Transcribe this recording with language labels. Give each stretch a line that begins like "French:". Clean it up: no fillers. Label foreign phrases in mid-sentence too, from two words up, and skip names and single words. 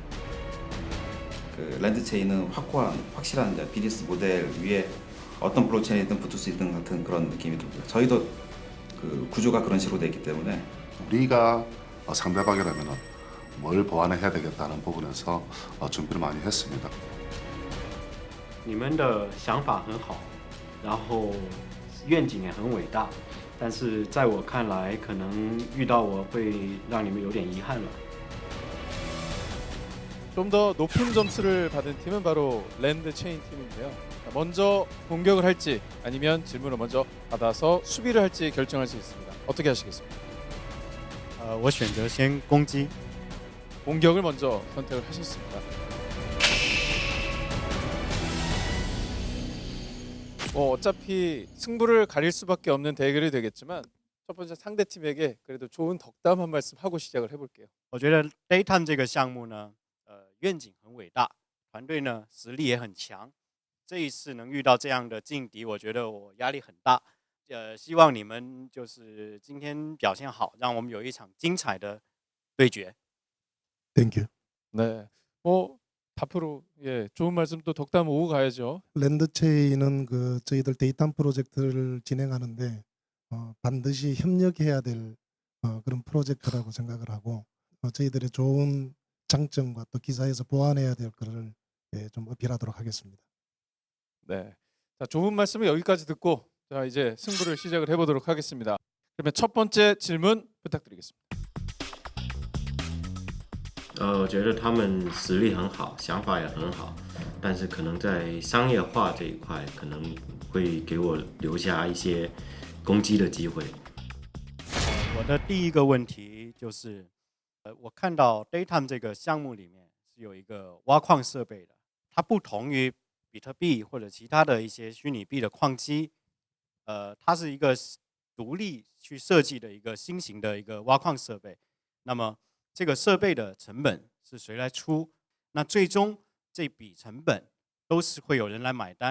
Korean: 그 랜드 체인은 확실한 비즈니스 모델 위에 어떤 블록체인이든 붙을 수 있는 같은 그런 느낌이 듭니다. 저희도 그 구조가 그런 식으로 되어 있기 때문에 우리가 상대방이라면 뭘 보완해야 되겠다는 부분에서 준비를 많이 했습니다.
Chinese: 你们的想法很好，然后愿景也很伟大，但是在我看来，可能遇到我会让你们有点遗憾了。
Korean: 좀 더 높은 점수를 받은 팀은 바로 랜드 체인 팀인데요. 먼저 공격을 할지 아니면 질문을 먼저 받아서 수비를 할지 결정할 수 있습니다. 어떻게 하시겠습니까?
Chinese: 我选择先攻击。
Korean: 공격을 먼저 선택을 하셨습니다. 어차피 승부를 가릴 수밖에 없는 대결이 되겠지만 첫 번째 상대 팀에게 그래도 좋은 덕담 한 말씀 하고 시작을 해볼게요.
Chinese: 我觉得 Daytime 这个项目呢，愿景很伟大，团队呢实力也很强。这一次能遇到这样的劲敌，我觉得我压力很大。希望你们就是今天表现好，让我们有一场精彩的对决。
English: Thank you.
Korean: 네, 앞으로 좋은 말씀 또 덕담 오고 가야죠. 랜드 체인은 저희들 데이터 프로젝트를 진행하는데 반드시 협력해야 될 그런 프로젝트라고 생각을 하고 저희들의 좋은 장점과 또 기사에서 보완해야 될 것을 좀 어필하도록 하겠습니다. 네, 자, 좋은 말씀은 여기까지 듣고 자, 이제 승부를 시작을 해보도록 하겠습니다. 그러면 첫 번째 질문 부탁드리겠습니다.
Chinese: 我觉得他们实力很好，想法也很好，但是可能在商业化这一块，可能会给我留下一些攻击的机会。我的第一个问题就是，我看到 Daytime 这个项目里面是有一个挖矿设备的，它不同于比特币或者其他的一些虚拟币的矿机，它是一个独立去设计的一个新型的一个挖矿设备。那么这个设备的成本是谁来出？那最终这笔成本都是会有人来买单。